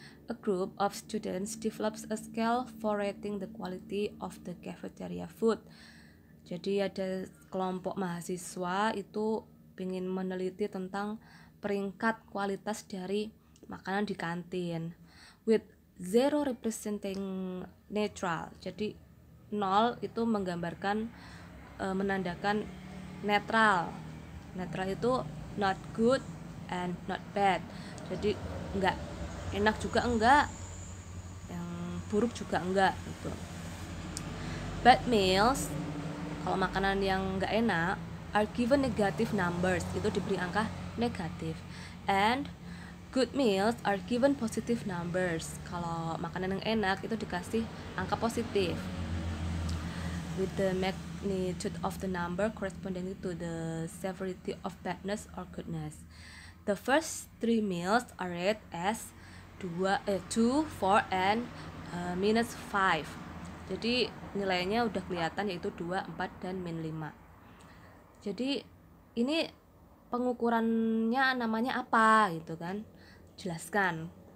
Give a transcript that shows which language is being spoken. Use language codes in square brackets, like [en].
[en] A group of students develops a scale for rating the quality of the cafeteria food. [id] Jadi ada kelompok mahasiswa itu ingin meneliti tentang peringkat kualitas dari makanan di kantin. [en] With 0 representing neutral. [id] Jadi 0 itu menggambarkan menandakan netral. Netral itu [en] not good and not bad. [id] Jadi enggak enak juga enggak, yang buruk juga enggak gitu. [en] Bad meals, [id] kalau makanan yang enggak enak, [en] are given negative numbers, [id] itu diberi angka negatif. [en] And good meals are given positive numbers. [id] Kalau makanan yang enak itu dikasih angka positif. [en] With the magnitude of the number corresponding to the severity of badness or goodness. The first 3 meals are rated as 2, 4, and -5. [id] Jadi nilainya udah kelihatan, yaitu 2, 4, dan -5. Jadi ini pengukurannya namanya apa gitu kan? Jelaskan.